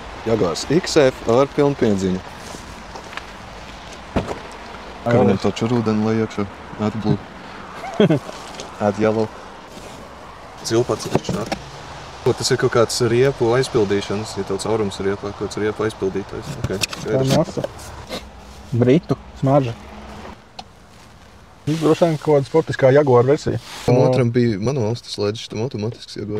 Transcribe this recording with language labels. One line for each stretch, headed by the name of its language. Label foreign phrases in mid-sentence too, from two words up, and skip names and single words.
Latvian: Jaguars XF ar pilnu piedziņu. Kā viņam taču rūdeni lai iekšā.
English: Add blue. Add yellow.
Latvian: Cilpats iekšā. Tas ir kaut kāds riepu aizpildīšanas, ja tev caurums riepā, kaut kāds riepu aizpildītājs. Okay. Tā masa. Britu smarža. Droši vien kaut kāda sportiskā Jaguar versija. Un otram bija manuāls tas leģis, tam automātisks Jaguar.